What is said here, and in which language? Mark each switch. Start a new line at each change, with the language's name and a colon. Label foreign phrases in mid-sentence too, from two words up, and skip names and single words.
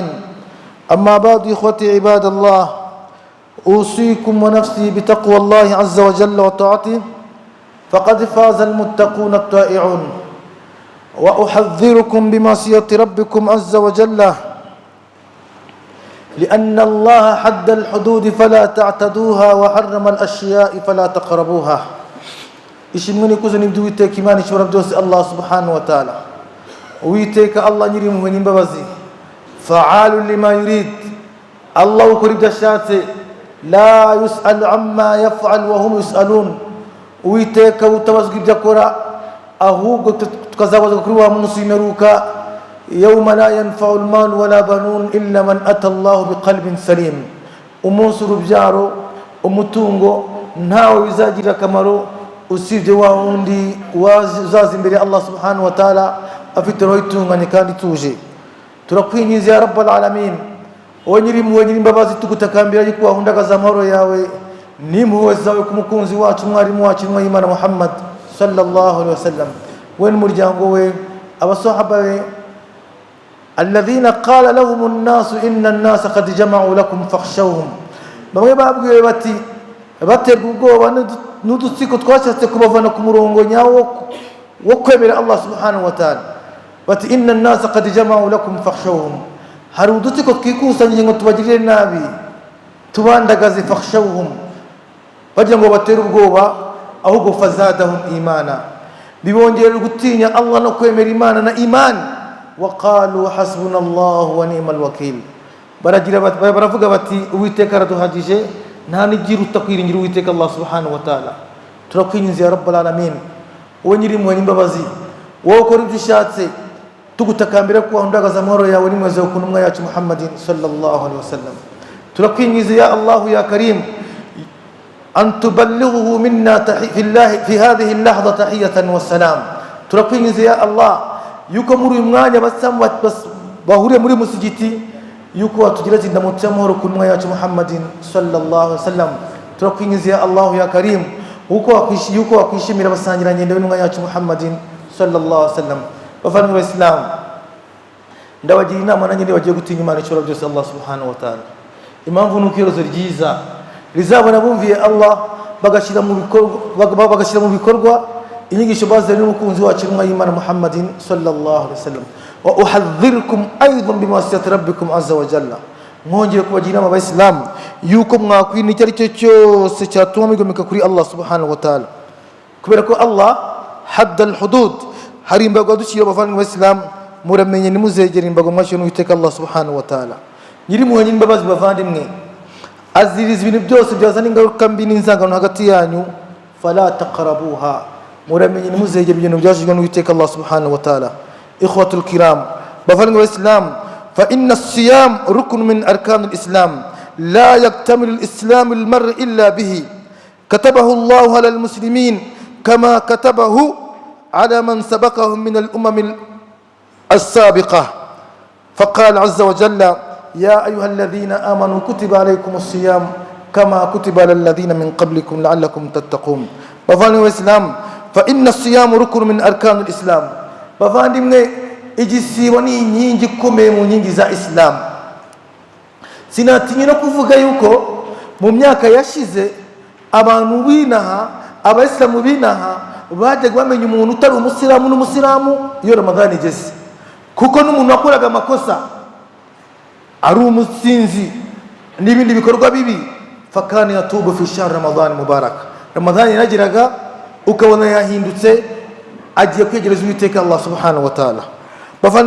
Arabic: أما بعد، إخوتي عباد الله، أوصيكم ونفسي بتقوى الله عز وجل وطاعته، فقد فاز المتقون الطائعون. وأحذركم بمعصية ربكم عز وجل، لأن الله حد الحدود فلا تعتدوها وحرم الأشياء فلا تقربوها.
Kinyarwanda: ishimwe nikuzo nibyo Uwiteka Imana ishobora byose,
Arabic: الله سبحانه وتعالى.
Kinyarwanda: Uwiteka Allah nyiri impuhwe n'imbabazi,
Arabic: فعال لما يريد,
Kinyarwanda: Allah ukora ibyo ashatse,
Arabic: لا يسأل عما يفعل وهم يسألون.
Kinyarwanda: Uwiteka utabazwa ibyo akora, ahubwo tukazabazwa kuri wa munsi w'imperuka,
Arabic: يوم لا ينفع المال ولا بنون إلا من أتى الله بقلب سليم.
Kinyarwanda: Umunsi urubyaro, umutungo ntawe bizagirira akamaro usibye wa wundi uzaza imbere ya Allah
Arabic: subhanahu wa ta'ala
Kinyarwanda: afite roho itunganye kandi ituje.
Arabic: Turakwinginze يا رب العالمين,
Kinyarwanda: wowe nyiri impuhwe nyiri imbabazi, tugutakambira yuko wahundagaza amahoro yawe n'impuhwe zawe ku mukunzi wacu, mwarimu wacu, intumwa y'Imana Muhammad
Arabic: sallallahu alaihi wasallam,
Kinyarwanda: we n'umuryango we, abasahaba be,
Arabic: الذين قال لهم الناس إن الناس قد جمعوا لكم فاخشوهم.
Kinyarwanda: Bamwe babwiwe bati, baterwa ubwoba n'udutsiko twashatse kubavana ku murongo nyawo wo kwemera Allah
Arabic: subhanahu wa ta'ala,
Kinyarwanda: bati
Arabic: inna an-nasa qad jama'u lakum fakhshawhum.
Kinyarwanda: Hari udutsiko twikusanyije ngo tubagirire nabi, tubandagaze, fakhshawhum, bagira ngo batere ubwoba, ahubwo
Arabic: fazadahum imana,
Kinyarwanda: bibongerera gutinya Allah no kwemera Imana na imani.
Arabic: وقالوا حسبنا الله ونعم الوكيل,
Kinyarwanda: baravuga bati Uwiteka araduhagije, nta nigira utakwiringira Uwiteka Allah
Arabic: subhanahu wa ta'ala. Turakwinginze يا رب العالمين,
Kinyarwanda: wowe nyiri impuhwe n'imbabazi, wowe ukora ibyo ushatse, tugutakambira ko wahundagaza amahoro yawe n'impuhwe ku ntumwa yacu Muhammadin
Arabic: sallallahu alaihi wasallam. Turakwinginze يا الله يا كريم, أن تبلغه منا في هذه اللحظة تحية والسلام.
Kinyarwanda: turakwinginze ya Allah yuko muri uyu mwanya bahuriye muri musigiti, yuko watugira indamutso y'amahoro ku ntumwa yacu Muhammadin
Arabic: sallallahu alaihi wasallam. turakwinginze يا الله يا كريم,
Kinyarwanda: yuko wakwishimira abasangirangendo b'intumwa yacu Muhammadin
Arabic: sallallahu alaihi wasallam.
Kinyarwanda: Bavandimwe b'Islam, ndabagira inama nanjye bagiye gutinya Imana ishobora byose,
Arabic: الله سبحانه وتعالى.
Kinyarwanda: Impamvu nuko iherezo ryiza rizabona bumviye Allah, bagashyira mu bikorwa inyigisho bazanye n'umukunzi wacu intumwa y'Imana Muhammadin
Arabic: sallallahu alaihi wasallam. وأحذركم أيضا بمعصية ربكم عز وجل.
Kinyarwanda: Mwongere kubagira inama Abayisilamu yuko mwakwirinda icyo ari cyo cyose cyatuma mwigomeka kuri Allah
Arabic: subhanahu wa ta'ala,
Kinyarwanda: kubera ko Allah
Arabic: hadda al-hudud,
Kinyarwanda: hari imbago dushyira abavandimwe b'Abayisilamu, muramenye nimuzegera imbago mwashyira n'Uwiteka Allah
Arabic: subhanahu wa ta'ala.
Kinyarwanda: Nyiri impuhwe n'imbabazi bavandimwe, aziriza ibintu byose byazana ingaruka mbi n'inzangano hagati yanyu,
Arabic: fala taqrabuha,
Kinyarwanda: muramenye nimuzegera ibintu byashijwe n'Uwiteka Allah
Arabic: subhanahu wa ta'ala. إخوة الكرام,
Kinyarwanda: bavandimwe b'Islam,
Arabic: فإن الصيام ركن من أركان الإسلام لا يكتمل الإسلام المرء إلا به كتبه الله على المسلمين كما كتبه على من سبقهم من الأمم السابقة. فقال عز وجل يا أيها الذين آمنوا كتب عليكم الصيام كما كتب على الذين من قبلكم لعلكم تتقون.
Kinyarwanda: bavandimwe b'Islam,
Arabic: فإن الصيام ركن من أركان الإسلام.
Kinyarwanda: bavandimwe, igisibo ni inkingi ikomeye mu nkingi za Islam. Sinatinya no kuvuga yuko mu myaka yashize abantu binaha, Abayisilamu binaha, bajyaga bamenya umuntu utari umusilamu n'umusilamu iyo Ramadhani igeze, kuko n'umuntu wakoraga amakosa ari umusinzi n'ibindi bikorwa bibi,
Arabic: fakani yatubu fi shahr Ramadan mubarak,
Kinyarwanda: Ramadhani yagiraga ukabona yahindutse, agiye kwegereza Uwiteka Allah
Arabic: subhanahu wa ta'ala.